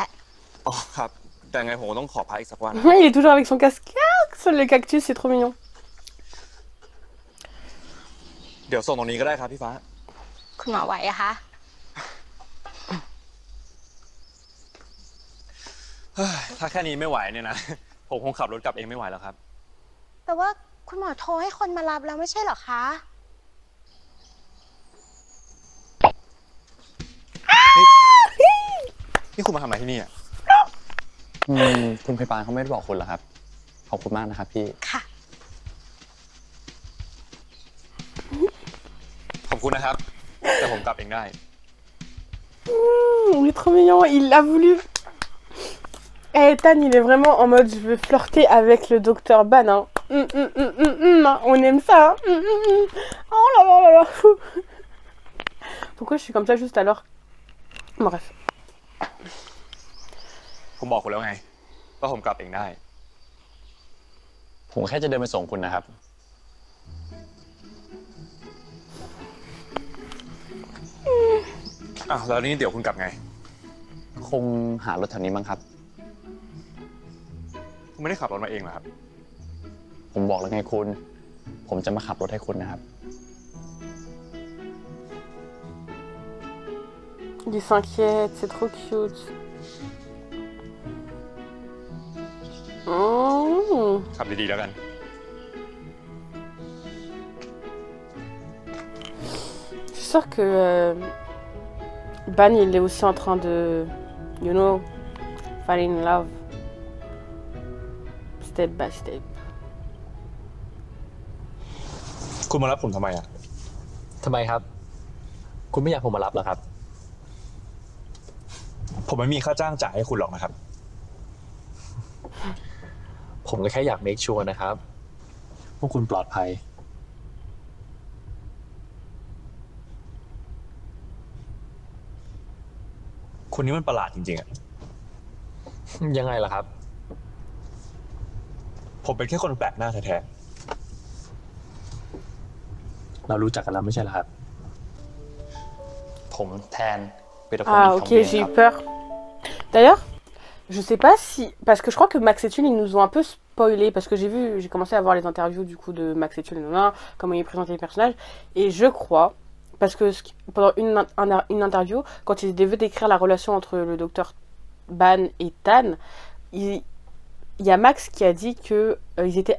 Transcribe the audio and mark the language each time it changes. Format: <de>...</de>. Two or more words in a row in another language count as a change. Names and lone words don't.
<th>อ๋อครับ แต่ไงผมก็ต้องขอพักอีกสักวัน</th> <fr>Il est toujours avec son casque. Ah, le cactus, c'est trop mignon.</fr> <th>เดี๋ยวส่งตรงนี้ก็ได้ครับพี่ฟ้า คุณหมอไหวอะคะ ถ้าแค่นี้ไม่ไหวเนี่ยนะ ผมคงขับรถกลับเองไม่ไหวแล้วครับ แต่ว่าคุณหมอโทรให้คนมารับแล้วไม่ใช่เหรอคะ นี่คุณมาทำอะไรที่นี่อ่ะ คุณพยาบาลเขาไม่ได้บอกคุณเหรอครับ ขอบคุณมากนะครับพี่ ค่ะ ขอบคุณนะครับ แต่ผมกลับเองได้</th> <fr>Il est trop mignon, il a voulu. Eh, Tan, il est vraiment en mode je veux flirter avec le docteur Ban. Hein. On aime ça. Hein. Oh là là là là. Pourquoi je suis comme ça juste alors? Bref.</fr> <th>ผมบอกคุณแล้วไงว่าผมกลับเองได้ ผมแค่จะเดินไปส่งคุณนะครับ อ้าวแล้วนี่เดี๋ยวคุณกลับไง คงหารถแถวนี้มั้งครับ คุณไม่ได้ขับรถมาเองเหรอครับ ผมบอกแล้วไงคุณ ผมจะมาขับรถให้คุณนะครับ</th> <fr>Il s'inquiète, c'est trop cute. Mmh.</fr> <th>ขับดีๆแล้วกัน</th> <fr>Je suis sûre que Ban, il est aussi en train de,</fr> <en>you know, fall in love. Step by step.</en> <th>คุณมารับผมทำไมอ่ะ ทำไมครับ คุณไม่อยากผมมารับเหรอครับ ผมไม่มีค่าจ้างจ่ายให้คุณหรอกนะครับ ผมก็แค่อยาก</th> <en>make sure</en> <th>นะครับว่าคุณปลอดภัย คุณนี่มันประหลาดจริงๆอ่ะ ยังไงล่ะครับ ผมเป็นแค่คนแปลกหน้าแท้ เรารู้จักกันแล้วไม่ใช่เหรอครับ ผมแทนเปโตรโคมิ</th> <fr>Ah</fr> <th>ของ</th> <fr>ok,</fr> <th>เบีย</th> <fr>j'ai</fr> <th>ค</th> <fr>eu</fr> <th>รับ</th> <fr>peur. D'ailleurs, je sais pas si... Parce que je crois que Max et Tulle, ils nous ont un peu spoilé. Parce que j'ai commencé à voir les interviews du coup de Max et Tulle, comment ils présentaient les personnages. Et je crois, parce que pendant une interview, quand ils devaient décrire la relation entre le docteur Ban et Tan, il y a Max qui a dit que ils étaient amis d'enfance.</fr>